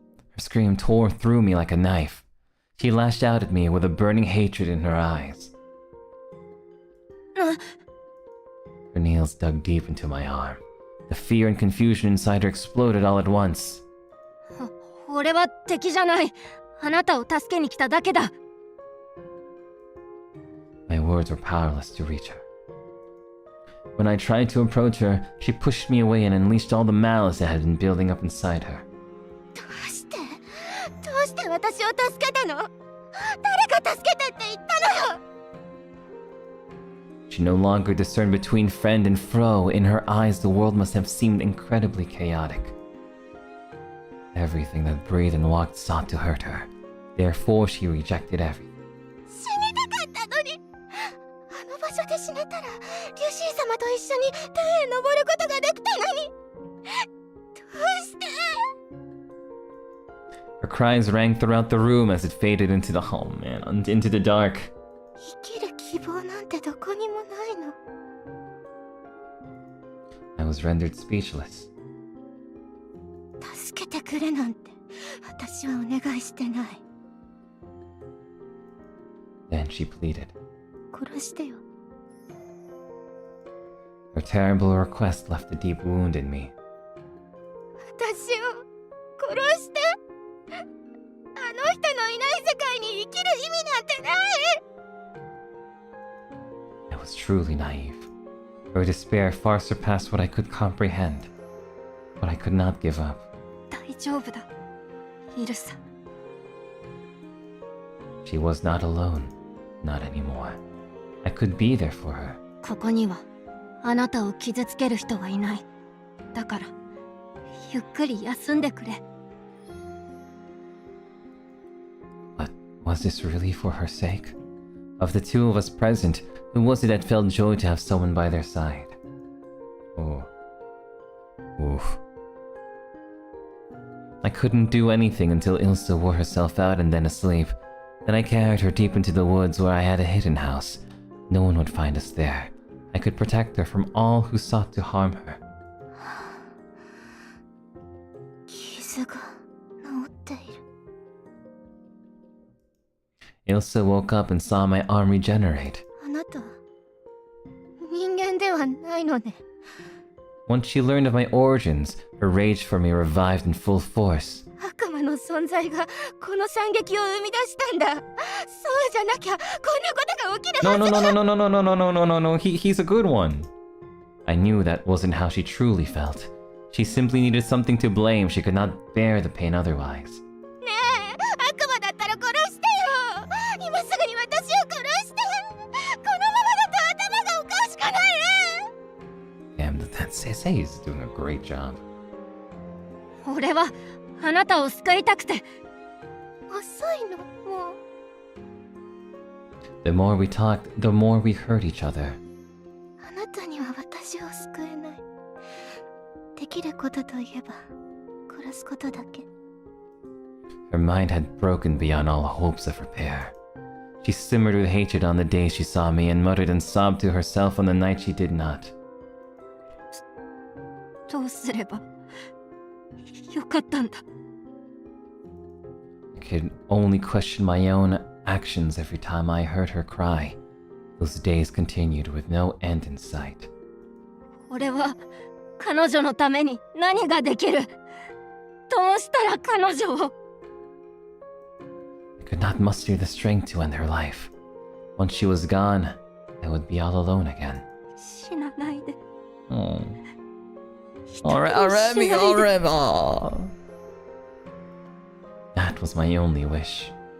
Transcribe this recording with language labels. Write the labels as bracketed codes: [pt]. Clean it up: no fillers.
[en] Her scream tore through me like a knife. She lashed out at me with a burning hatred in her eyes. Her nails dug deep into my arm. The fear and confusion inside her exploded all at once. [ja] 俺は敵じゃない。あなたを助けに来ただけだ。 [en] My words were powerless to reach her. When I tried to approach her, she pushed me away and unleashed all the malice that had been building up inside her. [ja] どうして私を助けたの？誰が助けてって言ったのよ。 [en] She no longer discerned between friend and foe. In her eyes, the world must have seemed incredibly chaotic. Everything that breathed and walked sought to hurt her. Therefore, she rejected everything. [ja] 死にたかったのに。あの場所で死ねたら、リュシー様と一緒に天へ登ることができたのに。どうして？ [en] Her cries rang throughout the room as it faded into the into the dark. [ja] 生きる希望なんてどこにもないの。 [en] I was rendered speechless. [ja] 助けてくれなんて私はお願いしてない。 [en] Then she pleaded. [ja] 殺してよ。 [en] Her terrible request left a deep wound in me. [ja] 私を殺して。あの人のいない世界に生きる意味なんてない。 [en] I was truly naive. Her despair far surpassed what I could comprehend. But I could not give up. [ja] 大丈夫だ、イルサ。 [en] She was not alone. Not anymore. I could be there for her. [ja] ここにはあなたを傷つける人はいない。だからゆっくり休んでくれ。 [en] But was this really for her sake? Of the two of us present, who was it that felt joy to have someone by their side? Oh. Oof. I couldn't do anything until Elsa wore herself out and then asleep. Then I carried her deep into the woods where I had a hidden house. No one would find us there. I could protect her from all who sought to harm her. [ja] 傷が治っている。 [en] Elsa woke up and saw my arm regenerate. [ja] あなた人間ではないのね。 [en] Once she learned of my origins, her rage for me revived in full force. [ja] 悪魔の存在がこの惨劇を生み出したんだ。そうじゃなきゃこんなことが起きる [en] No, [ja] はず [en] no, no, no, no, no, no, no, no, no, no, no. He's a good one. I knew that wasn't how she truly felt. She simply needed something to blame. She could not bear the pain otherwise. [ja] ねえ、悪魔だったら殺してよ。今すぐに私を殺して。このままだと頭がおかしくなる。 [en] Damn, that Sensei is doing a great job. [ja] 俺はあなたを救いたくて。遅いの、もう。 [en] The more we talked, the more we hurt each other. [ja] あなたには私を救えない。できることといえば殺すことだけ。 [en] Her mind had broken beyond all hopes of repair. She simmered with hatred on the day she saw me and muttered and sobbed to herself on the night she did not. [ja] どうすればよかったんだ。 [en] I could only question my own actions every time I heard her cry. Those days continued with no end in sight. [ja] 俺は彼女のために何ができる？どうしたら彼女を？ [en] I could not muster the strength to end her life. Once she was gone, I would be all alone again. [ja] 死なないで。 [en] Oh. Remy, Remy. That was my only wish.